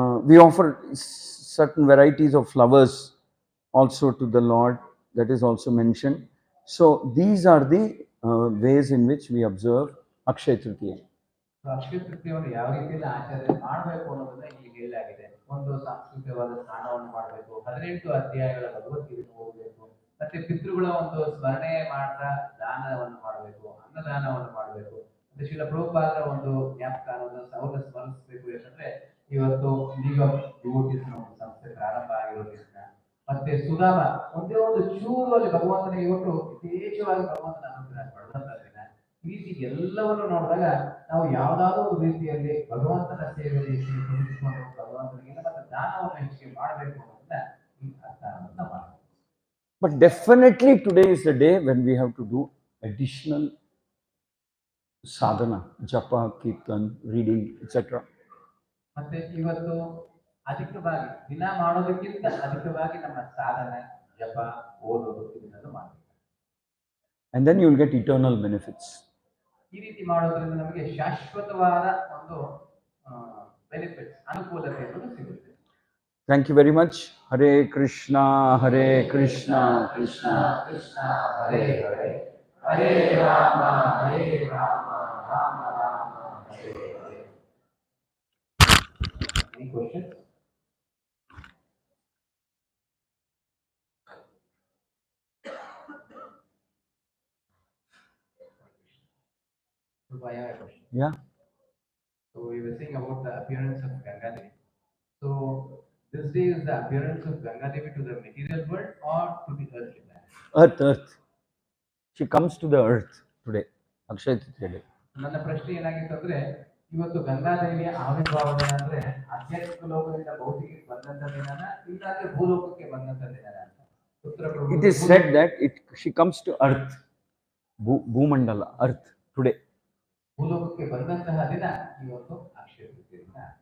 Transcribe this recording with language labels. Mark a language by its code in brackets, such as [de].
[en] We offer certain varieties of flowers also to the Lord. That is also mentioned. So these are the ways in which we observe Akshaya Tritiya. [kn] ಅಕ್ಷಯ ತೃತೀಯವನ್ನು ಯಾವ ರೀತಿಯಲ್ಲಿ ಆಚರಣೆ ಮಾಡಬೇಕು ಅನ್ನೋದನ್ನ ಇಲ್ಲಿ ಹೇಳಲಾಗಿದೆ. ಒಂದು ಸಾಂಸ್ಕೃತಿಕವಾದ ಸ್ನಾನವನ್ನು ಮಾಡಬೇಕು, 18 ಅಧ್ಯಾಯಗಳ ಭಗವದ್ಗೀತೆಯನ್ನು ಓದಬೇಕು, ಮತ್ತೆ ಪಿತೃಗಳ ಒಂದು ಸ್ಮರಣೆ ಮಾಡ್ತಾ ದಾನವನ್ನು ಮಾಡಬೇಕು, ಅನ್ನದಾನವನ್ನು ಮಾಡಬೇಕು. ಮತ್ತೆ ಶ್ರೀಲ ಪ್ರಭುಪಾದರ ಒಂದು ಜ್ಞಾಪಕ ಅವ್ರನ್ನ ಸ್ಮರಿಸಬೇಕು. ಯಾಕಂದ್ರೆ ಇವತ್ತು ಲೀಗ್ ಆಫ್ ಡಿವೋಟೀಸ್ ಒಂದು ಸಂಸ್ಥೆ ಪ್ರಾರಂಭ ಆಗಿರೋದ್ರಿಂದ, ಮತ್ತೆ ಸುಧಾಮ ಒಂದೇ ಒಂದು ಚೂರು ಅಲ್ಲಿ ಭಗವಂತನ ಇವತ್ತು ಯಥೇಚ್ಛವಾಗಿ ಭಗವಂತನ ಅನುಗ್ರಹ ಪಡೆದಂತ ದಿನ. ಈ ರೀತಿ ಎಲ್ಲವನ್ನು ನೋಡಿದಾಗ ನಾವು ಯಾವುದಾದ್ರೂ ಒಂದು ರೀತಿಯಲ್ಲಿ ಭಗವಂತನ ಸೇವೆಯಲ್ಲಿ ತೊಡಗಿಸಿಕೊಂಡು ಭಗವಂತನಿಗೆ ಮತ್ತೆ ದಾನವನ್ನು ಹೆಚ್ಚಿಗೆ ಮಾಡಬೇಕು ಅನ್ನೋದನ್ನ ಈ ಅರ್ಥವನ್ನು ಮಾಡಬೇಕು. [en] But definitely today is the day when we have to do additional sadhana, japa, kirtan, reading, etc. [kn] ಮತ್ತೆ ಇವತ್ತು ಅಧಿಕವಾಗಿ ದಿನ ಮಾಡೋದಕ್ಕಿಂತ ಅಧಿಕವಾಗಿ ನಮ್ಮ ಸಾಧನೆ, ಜಪ, ಓದೋದು ಇದನ್ನೆಲ್ಲ ಮಾಡಬೇಕು. [en] And then you will get eternal benefits. [kn] ಈ ರೀತಿ ಮಾಡೋದ್ರಿಂದ ನಮಗೆ ಶಾಶ್ವತವಾದ ಒಂದು ಬೆನಿಫಿಟ್ಸ್, ಅನುಕೂಲತೆ ಸಿಗುತ್ತೆ. [en] Thank you very much. Hare Krishna, Hare Krishna, Krishna Krishna Hare Hare, Hare Rama, Hare Rama, Rama Rama, Hare Hare. Any questions? I have a question. Yeah. So we were saying about the appearance of Ganga Devi. So this day is the appearance of Ganga Devi to the material world or to the earthly planet? Earth. She comes to the earth today. [kn] Akshaya Tritiya. ನನ್ನ ಪ್ರಶ್ನೆ ಏನಾಗಿತ್ತು ಅಂದ್ರೆ, ಇವತ್ತು ಗಂಗಾದೇವಿಯ ಆವಿರ್ಭಾವ ದಿನ ಅಂದ್ರೆ ಆಧ್ಯಾತ್ಮಿಕ ಲೋಕದಿಂದ ಭೌತಿಕಕ್ಕೆ ಬಂದಂತ ದಿನನ, ಇಲ್ಲಾಂದ್ರೆ ಭೂಲೋಕಕ್ಕೆ ಬಂದಂತ ದಿನನ ಅಂತ ಉತ್ತರ ಪ್ರಭು. [en] It is said that she comes to earth, ಭೂಮಂಡಲ, earth today. [kn] ಭೂಲೋಕಕ್ಕೆ ಬಂದಂತಹ ದಿನ ಇವತ್ತು ಅಕ್ಷಯ ತೃತೀಯ ದಿನ.